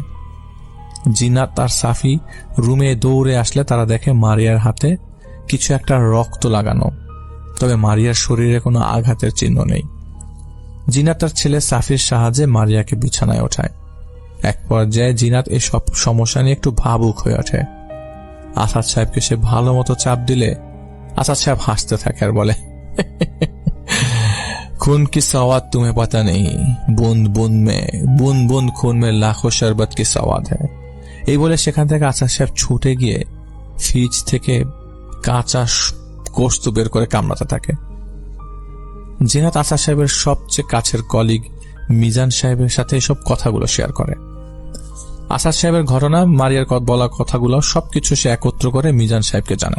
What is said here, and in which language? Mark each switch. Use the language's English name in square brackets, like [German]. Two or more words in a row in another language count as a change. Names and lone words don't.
[Bangla] জিনাত আর সাফি রুমে দৌড়ে আসলে তারা দেখে মারিয়ার হাতে কিছু একটা রক্ত লাগানো, তবে মারিয়ার শরীরে কোনো আঘাতের চিহ্ন নেই। জিনাত তার ছেলে সাফির সাহায্যে মারিয়াকে বিছানায় ওঠায়। এক পর্যায়ে জিনাত এসব সমস্যা নিয়ে একটু ভাবুক হয়ে ওঠে। আসাদ সাহেবকে সে ভালো মতো চাপ দিলে আসাদ সাহেব হাসতে থাকে আর বলে, [Hindi] खून की सवाद तुम्हें पता नहीं, बूंद बूंद में खून में लाखों शरबत की सवाद है। [Bangla] এই বলে সেখান থেকে আসাদ সাহেব ছুটে গিয়ে ফ্রিজ থেকে কাঁচা গোশত বের করে কামড়াতে থাকে। জিনাত আসাদ সাহেবের সবচেয়ে কাছের কলিগ মিজান সাহেবের সাথে এসব কথাগুলো শেয়ার করে। আসাদ সাহেবের ঘটনা, মারিয়ার বলা কথাগুলো সবকিছু সে একত্র করে মিজান সাহেবকে জানায়।